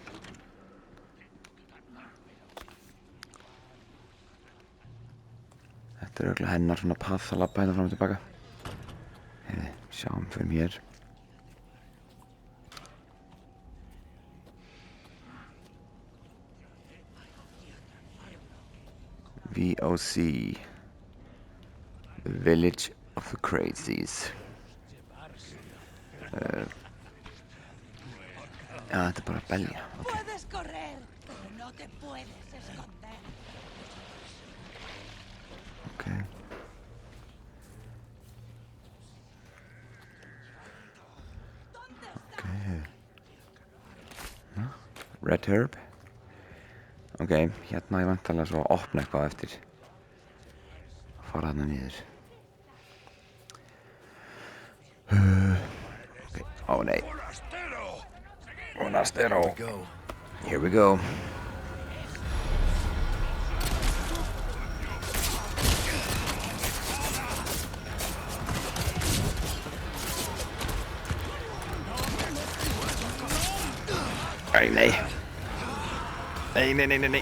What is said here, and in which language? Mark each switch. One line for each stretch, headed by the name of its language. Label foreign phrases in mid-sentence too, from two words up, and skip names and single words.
Icelandic: Þetta er örugglega hennar svona path að labba hérna fram og tilbaka. Sjáum, förum hér. VOC Village of the Crazies. Já, þetta er bara að belja. Ok. Ok.
English: Red herb.
Icelandic: Ok, hérna ég vantarlega svo að opna eitthvað eftir að fara þarna niður. Ok, nei. Monastero.
English: Here we go.
Icelandic: Nei. Nei.